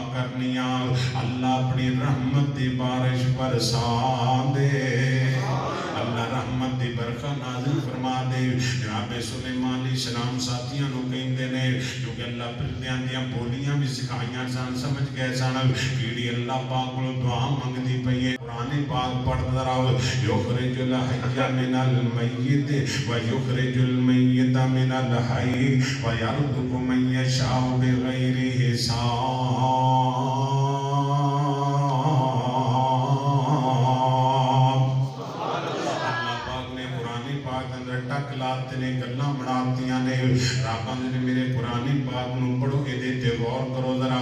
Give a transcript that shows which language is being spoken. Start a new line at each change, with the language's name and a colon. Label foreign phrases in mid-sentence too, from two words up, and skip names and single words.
Urdu: کرنی اللہ اپنی رحمت کی بارش برسا دے اللہ رحمت کی برکھا نازل فرما دے
Punjabi: جناب سلیمان علیہ السلام ساتھیاں نوں کہندے نے کیونکہ اللہ پرندیاں دیاں بولیاں بھی سکھائیاں سن سمجھ گئے سن کیڑی اللہ پاک کولوں دعا منگدی پئی ہے قرآن پاک پڑھدا رہو
Arabic: يخرج الحي من الميت ويخرج الميت من الحي ويرزق من يشاء بغير حساب
Punjabi: نے گلاں بناتیاں نے رب نے میرے قرآنی پاک نوں پڑھو ایہدے تے غور کرو ذرا